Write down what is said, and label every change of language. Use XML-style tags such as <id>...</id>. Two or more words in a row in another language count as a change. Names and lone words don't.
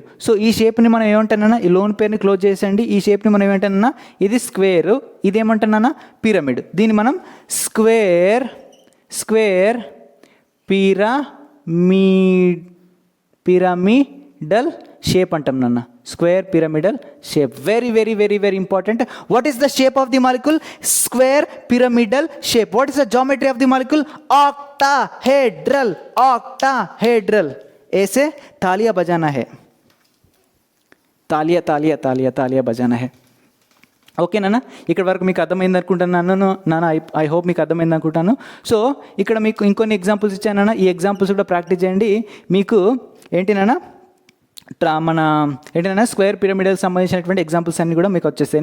<te>సో ఈ షేప్ని మనం ఏమంటానన్నా? ఈ లోన్ పేరుని క్లోజ్ చేసేయండి. ఈ షేప్ని మనం ఏమంటానన్నా? ఇది స్క్వేర్, ఇదేమంటానన్నా? పిరమిడ్. దీన్ని మనం</te> <en>square pyramidal shape</en> <te>అంటాం నాన్న.</te> <en>Square pyramidal shape. Very very very very important. What is the shape of the molecule? Square pyramidal shape. What is the geometry of the molecule? ऑक्टाहेड्रल.</en> <hi>ऐसे तालियां बजाना है, तालियां बजाना है.</hi> <te>ఓకే నాన్న, ఇక్కడ వరకు మీకు అర్థమైంది అనుకుంటున్నాను నాన్న.</te> <en>I hope</en> <te>మీకు అర్థమైంది అనుకుంటాను. సో ఇక్కడ మీకు ఇంకొన్ని ఎగ్జాంపుల్స్ ఇచ్చాను నాన్న. ఈ ఎగ్జాంపుల్స్ కూడా ప్రాక్టీస్ చేయండి. మీకు ఏంటి నాన్న?</te> <en>square pyramidal</en> <te>సంబంధించినటువంటి ఎగ్జాంపుల్స్ అన్ని కూడా మీకు వచ్చేస్తాయి.</te>